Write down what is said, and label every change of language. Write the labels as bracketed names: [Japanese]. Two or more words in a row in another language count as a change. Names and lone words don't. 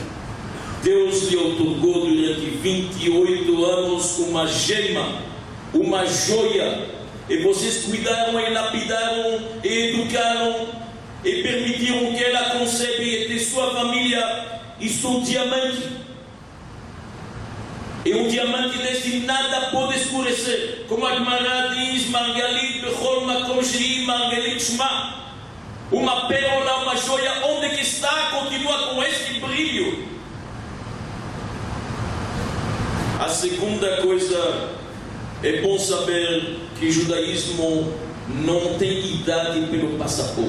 [Portuguese] Deus lhe otorgou durante 28 anos uma gema, uma joia, e vocês cuidaram e lapidaram e educaram e permitiram que ela conceba e ter sua família. Isso é um diamante. E um diamante desse nada pode escurecer. Como a Gemara diz, [Hebrew] מרגלית בכל מקום שהיא מרגלית שמה. [Portuguese] Uma pérola, uma joia, onde que está, continua com este brilho. A segunda coisa, é bom saber que o judaísmo não tem idade pelo passaporte.